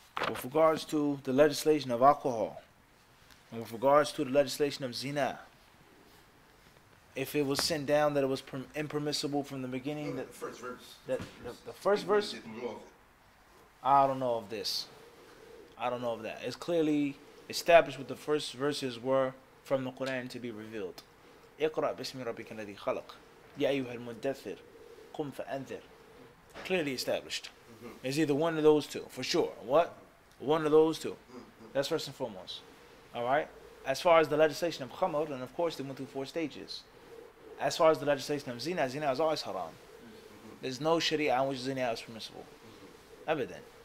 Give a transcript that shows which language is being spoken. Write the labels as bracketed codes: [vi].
[en] With regards to the legislation of alcohol, and with regards to the legislation of zina, if it was sent down that it was impermissible from the beginning, The first verse. the first verse, Did more of it. I don't know of this. I don't know of that. It's clearly established what the first verses were from the Quran to be revealed. [ar] اقرأ باسم ربك الذي خلق يا أيها المدثر قم فأنذر. [en] Clearly established. It's either one of those two, for sure. What? One of those two. That's first and foremost. Alright? As far as the legislation of khamr, and of course they went through 4 stages. As far as the legislation of zina, zina is always haram. There's no sharia in which zina is permissible. Evident.